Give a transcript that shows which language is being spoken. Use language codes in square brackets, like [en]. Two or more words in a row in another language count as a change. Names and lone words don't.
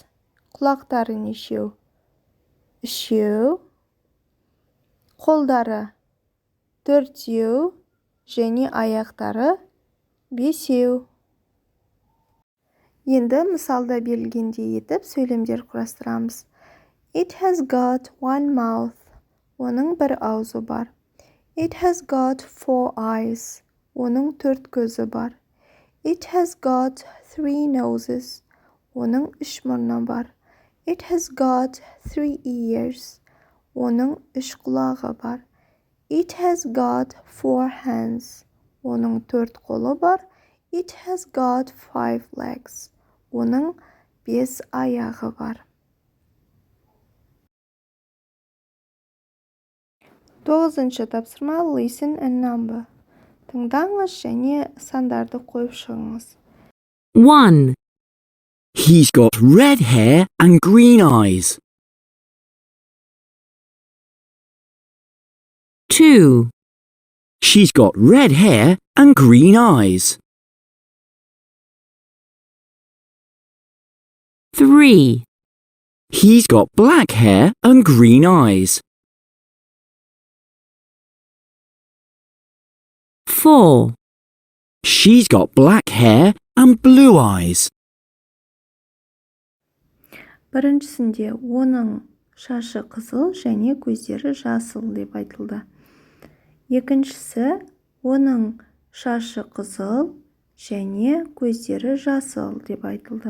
[kk] Құлақтары нешеу? 3. Қолдары 4 және аяқтары 5. Енді мысалда берілгендей етіп сөйлемдер құрастырамыз. [en] It has got one mouth. [kk] Оның бір аузы бар. [en] It has got 4 eyes. [kk] Оның 4 көзі бар. [en] It has got 3 noses. [kk] Оның 3 мұрны бар. [en] It has got 3 ears. [kk] Оның 3 құлағы бар. [en] It has got 4 hands. [kk] Оның 4 қолы бар. [en] It has got 5 legs. [kk] Оның 5 аяғы бар. 9-ші тапсырма. [en] Listen and number. [kk] Тыңдаңыз және сандарды қойып шығыңыз. 1. [en] He's got red hair and green eyes. 2. She's got red hair and green eyes. 3. He's got black hair and green eyes. 4. She's got black hair and blue eyes. [kk] Біріншісінде оның шашы қызыл және көздері жасыл деп айтылды. Екіншісі, оның шашы қызыл және көздері жасыл деп айтылды.